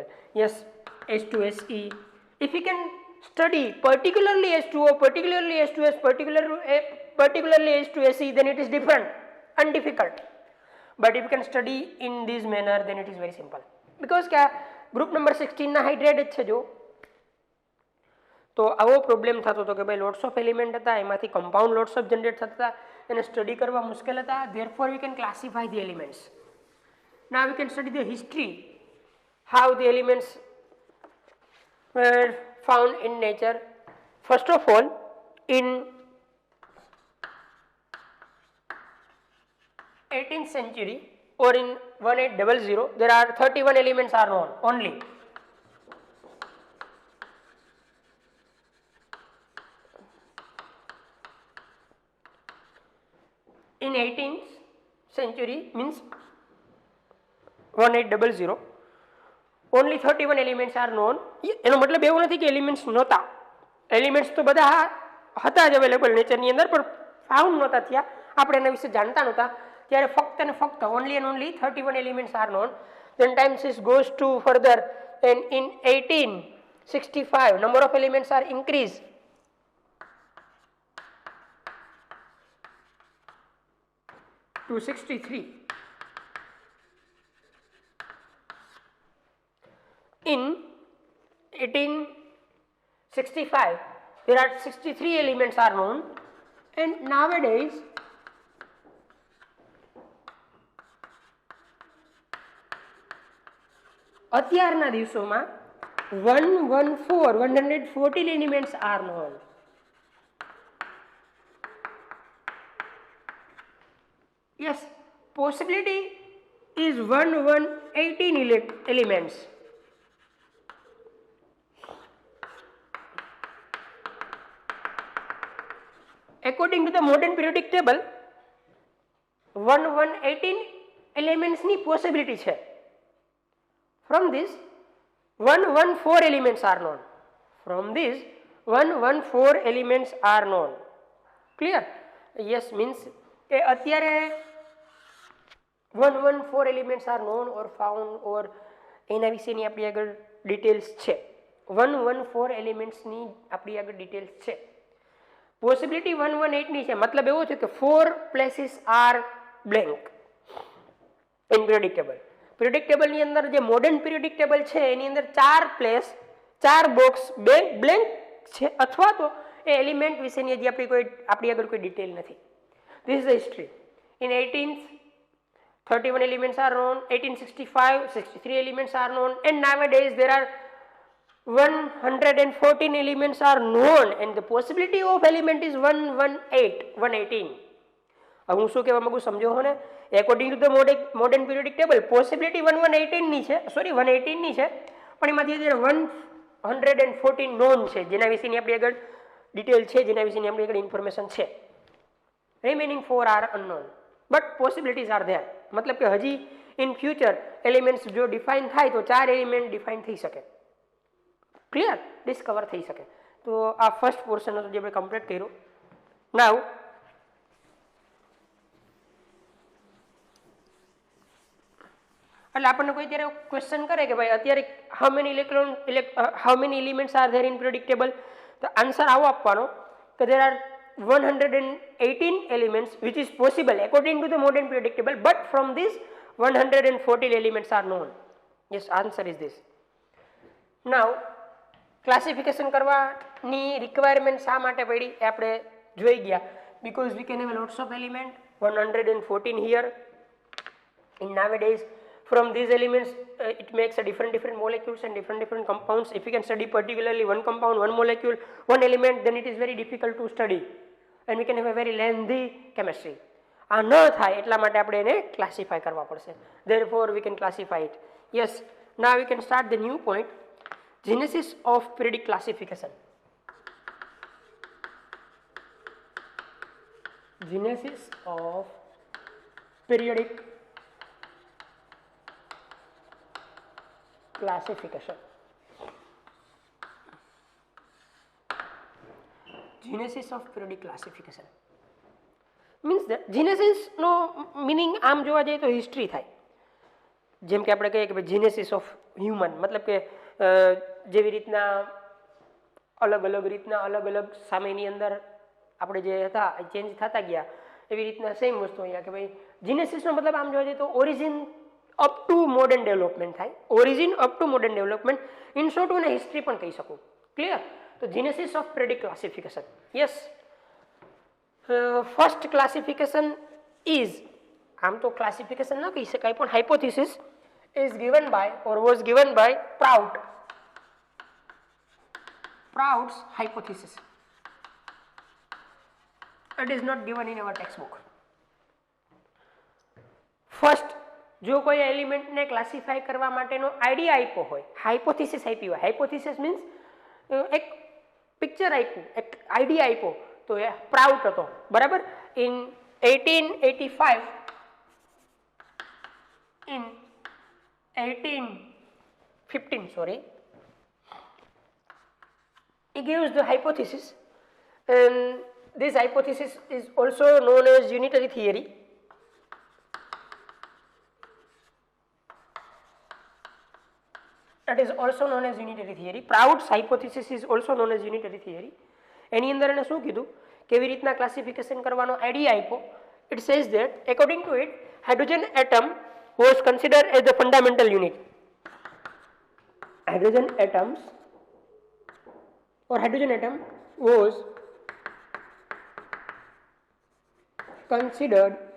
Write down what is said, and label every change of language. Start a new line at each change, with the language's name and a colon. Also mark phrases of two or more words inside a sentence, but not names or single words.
English: Yes, H2SE. If you can study particularly H2O, particularly H2S, particularly H2SE, then it is different and difficult. But if you can study in this manner, then it is very simple.
Gujarati: Because क्या
English: group number 16
Gujarati: ના હાઇડ્રેટ જ છે જો, તો આવો પ્રોબ્લેમ થતો હતો કે ભાઈ
English: lots of element
Gujarati: હતા, એમાંથી
English: compound lots of generate
Gujarati: થતા હતા, એને સ્ટડી કરવા મુશ્કેલ હતા.
English: therefore we can classify the elements. Now we can study the history, how the elements were found in nature. First of all, in 18th century or in 1800, there are 31 elements are known only. In 18th century means 1800, only 31 elements are known.
Gujarati: એનો મતલબ એવું નથી કે એલિમેન્ટ્સ નહોતા, એલિમેન્ટ્સ તો બધા હતા જ અવેલેબલ નેચરની અંદર, પણ ફાઉન્ડ નહોતા થયા, આપણે એના વિશે જાણતા નહોતા. ત્યારે ફક્ત અને ફક્ત
English: only and only 31 elements are known. Then time goes to further, and in 1865 number of elements are increased to 63. In 1865 there are 63 elements are known, and nowadays
Gujarati: અત્યારના દિવસોમાં
English: 114 elements are known. Yes, possibility is 1118 elements. According to the modern periodic table, 1118 elements
Gujarati: ની possibility છે.
English: From this 114 elements are known. From this 114 elements are known. Clear? Yes, means
Gujarati: કે અત્યારે
English: 114 elements are known or found, or
Gujarati: એના વિશેની આપણી આગળ ડિટેલ્સ છે. 114 elements ની આપણી આગળ ડિટેલ્સ છે. પોસિબિલિટી 118 ની છે, મતલબ એવો છે કે
English: 4 places are blank in periodic table. periodic table
Gujarati: ની અંદર જે
English: modern periodic table
Gujarati: છે એની અંદર
English: 4 place 4 box blank
Gujarati: છે, અથવા તો એ એલિમેન્ટ વિશેની હજી આપણી આગળ કોઈ ડિટેલ નથી.
English: This is the history. In 18th 31 elements are known, 1865 63 elements are known, and nowadays there are 114 elements are known, and the possibility of element is 118.
Gujarati: હવે હું શું કહેવા માંગુ સમજો હો ને.
English: According to the modern periodic table, possibility 118
Gujarati: ની છે, સોરી 118 ની છે, પણ એમાંથી 1 114 નોન છે જેના વિશેની આપણી આગળ ડિટેલ છે, જેના વિશેની આપણી આગળ ઇન્ફોર્મેશન છે.
English: Remaining 4 are unknown but possibilities are there.
Gujarati: મતલબ કે હજી
English: in future
Gujarati: એલિમેન્ટ્સ જો ડિફાઇન થાય તો 4 એલિમેન્ટ ડિફાઇન થઈ શકે, ક્લિયર, ડિસ્કવર થઈ શકે. તો આ
English: first portion
Gujarati: હતો જે આપણે કમ્પ્લીટ કર્યું. નાઉ એટલે આપણને કોઈ ત્યારે ક્વેશ્ચન કરે કે ભાઈ અત્યારે
English: how many elements are there in predictable,
Gujarati: તો આન્સર આવો આપવાનો કે
English: there are 118 elements which is possible according to the modern predictable, but from this 114 elements are known. Yes, answer is this. Now classification
Gujarati: કરવાની requirement શા માટે પડી એ આપણે જોઈ ગયા,
English: because we can have lots of element, 114 here in nowadays. From these elements it makes a different molecules and different compounds. If you can study particularly one compound, one molecule, one element, then it is very difficult to study and we can have a very lengthy chemistry.
Gujarati: આ ન થાય એટલા માટે આપણે એને ક્લાસિફાય કરવા પડશે.
English: Therefore we can classify it. Yes, now we can start the new point, genesis of periodic classification. Genesis of periodic classification. Genesis of periodic classification means that genesis
Gujarati: નો meaning આમ જોવા જઈએ તો હિસ્ટ્રી થાય. જેમ કે આપણે કહીએ કે ભાઈ
English: genesis of human,
Gujarati: મતલબ કે જેવી રીતના અલગ અલગ સમયની અંદર આપણે જે હતા ચેન્જ થતા ગયા, એવી રીતના સેમ વસ્તુ અહીંયા કે ભાઈ જીનેસિસનો મતલબ આમ જોવા જઈએ તો
English: origin up to modern development
Gujarati: થાય,
English: origin up to modern development. in short
Gujarati: હું હિસ્ટ્રી પણ કહી શકું, ક્લિયર.
English: તો genesis of periodic classification. Yes, first classification is,
Gujarati: આમ તો ક્લાસિફિકેશન ન કહી શકાય પણ
English: hypothesis is given by or was given by Proud's hypothesis. It is not given in our textbook. First,
Gujarati: જો કોઈ એલિમેન્ટને ક્લાસિફાય કરવા માટેનો આઈડિયા આપ્યો હોય, હાઇપોથિસિસ આપી હોય, હાઇપોથિસિસ મીન્સ એક પિક્ચર આપ્યું, એક આઈડિયા આપ્યો, તો એ પ્રાઉડ હતો, બરાબર.
English: in 1815 sorry, he gives the hypothesis, and this hypothesis is also known as unitary theory. That is also known as unitary theory. Proud's hypothesis is also known as unitary theory.
Gujarati: એની અંદર એને શું કીધું, કેવી રીતના ક્લાસિફિકેશન કરવાનો આઈડિયા આપ્યો.
English: It says that according to it, hydrogen atom was considered as the fundamental unit. Hydrogen atom was considered